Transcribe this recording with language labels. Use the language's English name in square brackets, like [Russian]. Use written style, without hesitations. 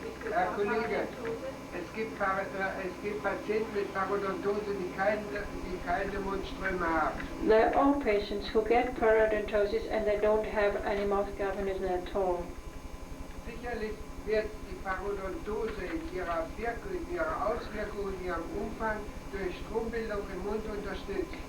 [German] Herr Kollege, es gibt Patienten mit Parodontose, die keine Mundströme haben. [English] There are patients who get parodontosis and they don't have any mouth galvanism at all. [German] Sicherlich wird die Parodontose in ihrer Auswirkung, in ihrem Umfang durch Strombildung im Mund unterstützt.